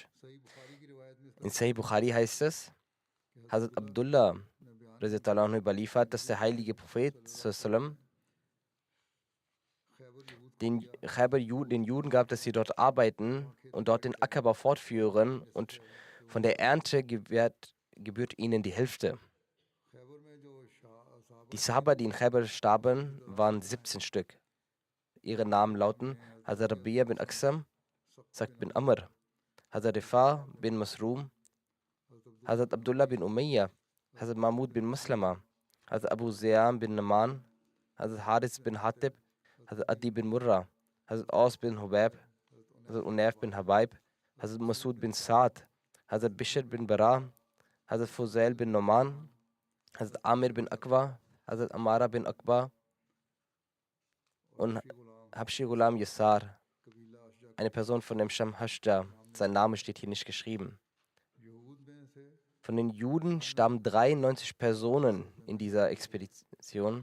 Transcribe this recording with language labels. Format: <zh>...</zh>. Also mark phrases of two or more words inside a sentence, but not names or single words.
<de>In Sahih Bukhari heißt es, Hazrat Abdullah</de> <ar>رضي الله عنه</ar> <de>überliefert, dass der heilige Prophet sallam den Juden gab, dass sie dort arbeiten und dort den Ackerbau fortführen und von der Ernte gebührt ihnen die Hälfte. Die Sahaba, die in Khaybar starben, waren 17 Stück. Ihre Namen lauten Hazrat Rabi'a bin Aksam, Sa'd bin Amr, Hazrat Rifa bin Masrum, Hazrat Abdullah bin Umayya, Hazrat Mahmud bin Maslama, Hazrat Abu Ziyam bin Naman, Hazrat Haris bin Hatib, Hazrat Adi bin Murra, Hazrat Aus bin Hubayb, Hazrat Unayf bin Habaib, Hazrat Masud bin Sa'd, Hazrat Bishr bin Bara, Hazrat Fuzail bin Noman, Hazrat Amir bin Aqwa, Hazrat Amara bin Aqba und Habshi Ghulam Yassar, eine Person von dem Sham Hashda. Sein Name steht hier nicht geschrieben. Von den Juden starben 93 Personen in dieser Expedition.</de>